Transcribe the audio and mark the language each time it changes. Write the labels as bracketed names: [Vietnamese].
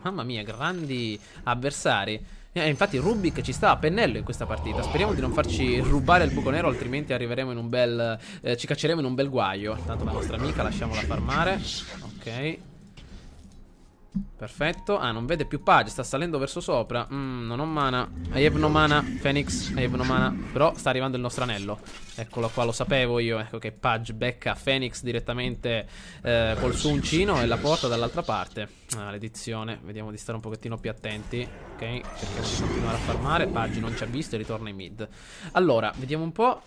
[Italian] Mamma mia, grandi avversari. Infatti Rubik ci sta a pennello in questa partita. Speriamo di non farci rubare il buco nero, altrimenti arriveremo in un bel ci cacceremo in un bel guaio. Tanto la nostra amica lasciamola farmare. Ok, perfetto. Ah, non vede più Page, sta salendo verso sopra. Non ho mana. [English] I have no mana, Phoenix, I have no mana. [Italian] Però sta arrivando il nostro anello. Eccolo qua, lo sapevo io. Ecco che Page becca Phoenix direttamente col suo uncino e la porta dall'altra parte. Maledizione. Vediamo di stare un pochettino più attenti. Ok, cerchiamo di continuare a farmare. Page non ci ha visto e ritorna in mid. Allora, vediamo un po'.